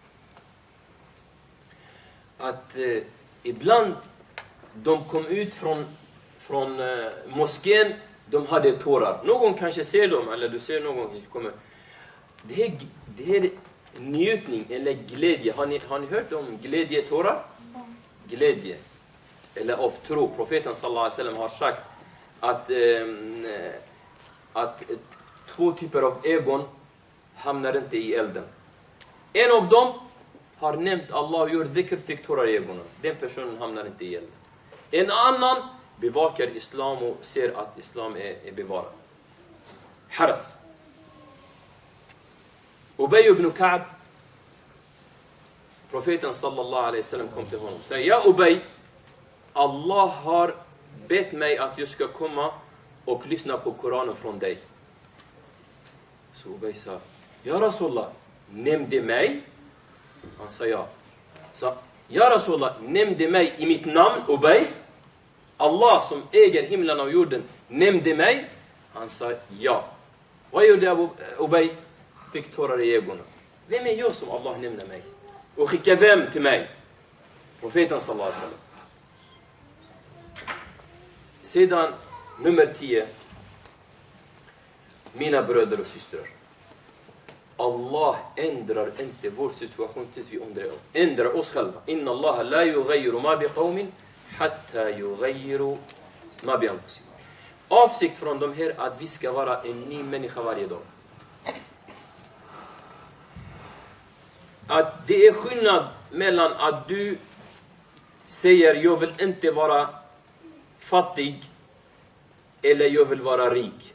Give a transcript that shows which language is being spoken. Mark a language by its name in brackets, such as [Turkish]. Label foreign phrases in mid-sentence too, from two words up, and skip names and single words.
[Swedish] Att ibland de kom ut från moskén, de hade tårar. Någon kanske ser dem, eller du ser någon som kommer. Det här njutning eller glädje. Har ni hört om glädjetårar? Glädje. Eller av tro. Profeten [Arabic] صلى الله عليه وسلم [Swedish] har sagt att 2 typer av ögon hamnar inte i elden. En av dem har nämnt Allah och gör dhikr, fick tårar i ögonen. Den personen hamnar inte i elden. En annan bevakar islam och ser att islam är bevarad. Haras. Ubay ibn Ka'b, Profeten [Arabic] صلى الله عليه وسلم [Swedish] kom till honom och sa: Ja Ubay, Allah har bett mig att jag ska komma och lyssna på Koranen från dig. Så Ubay sa: Ja Rasulullah, nämnde mig? Han sa ja. Så: Ja Rasulullah, nämnde mig i mitt namn Ubay? Allah som äger himlen och jorden nämnde mig? Han sa ja. Vad gjorde Ubay? Fick tårar i ögonen. Vem är jag som Allah nämner mig? Och skickar vem till mig? Profeten [Arabic] صلى الله عليه وسلم. [Swedish] Sedan nummer 10. Mina bröder och systrar. Allah ändrar inte vår situation tills vi ändrar oss själva. [Arabic] إن الله لا يغير ما بقوم حتى يغيروا ما بأنفسهم. [Swedish] Avsikt från de här att vi ska vara en ny människa varje dag. Att det är skillnad mellan att du säger jag vill inte vara fattig eller jag vill vara rik.